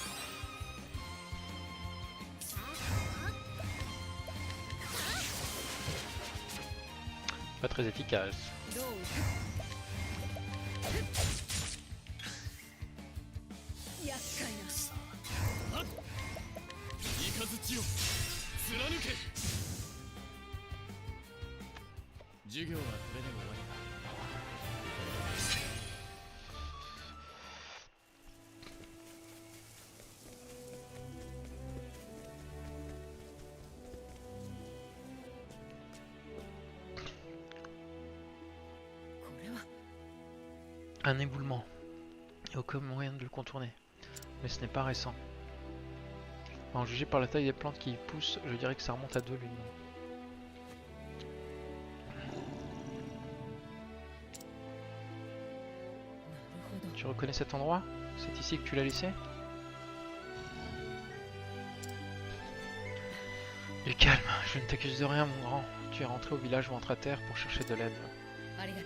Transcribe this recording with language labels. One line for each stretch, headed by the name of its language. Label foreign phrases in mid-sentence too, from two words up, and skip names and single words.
French: Pas très efficace.
Japanese: どう厄介な。雷を貫け。授業はこれで終わりだ。これは
French: Un éboulement. Et aucun moyen de le contourner. Mais ce n'est pas récent. En juger par la taille des plantes qui y poussent, je dirais que ça remonte à 2 lunes. Tu reconnais cet endroit? C'est ici que tu l'as laissé? Du calme, je ne t'accuse de rien, mon grand. Tu es rentré au village ventre à terre pour chercher de l'aide.
Japanese: ありがとう。